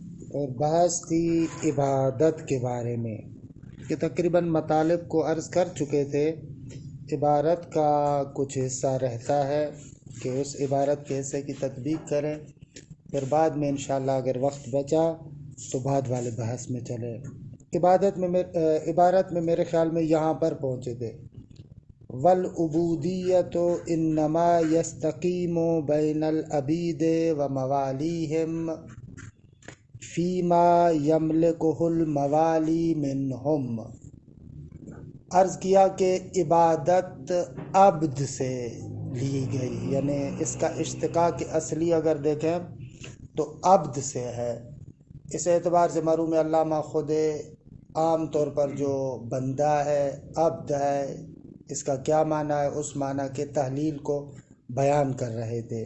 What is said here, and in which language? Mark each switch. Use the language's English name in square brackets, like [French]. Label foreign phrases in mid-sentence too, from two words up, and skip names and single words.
[Urdu] اور بحث تھی عبادت کے بارے میں کہ تقریباً مطالب کو عرض کر چکے تھے۔ عبارت کا کچھ حصہ رہتا ہے کہ اس عبارت کے حصے کی تطبیق کریں، پھر بعد میں انشاءاللہ اگر وقت بچا تو بعد والے بحث میں چلے۔ عبارت میں میرے خیال میں یہاں پر پہنچے تھے، [Arabic] والعبودیت انما یستقیم بین العبید و موالیہم فیما یملکہ الموالی منہم۔ [Urdu] عرض کیا کہ عبادت عبد سے لی گئی، یعنی اس کا اشتقاق اصلی اگر دیکھیں تو عبد سے ہے۔ اس اعتبار سے معلوم ہے علامہ خود عام طور پر جو بندہ ہے، عبد ہے، اس کا کیا معنی ہے، اس معنی کے تحلیل کو بیان کر رہے تھے۔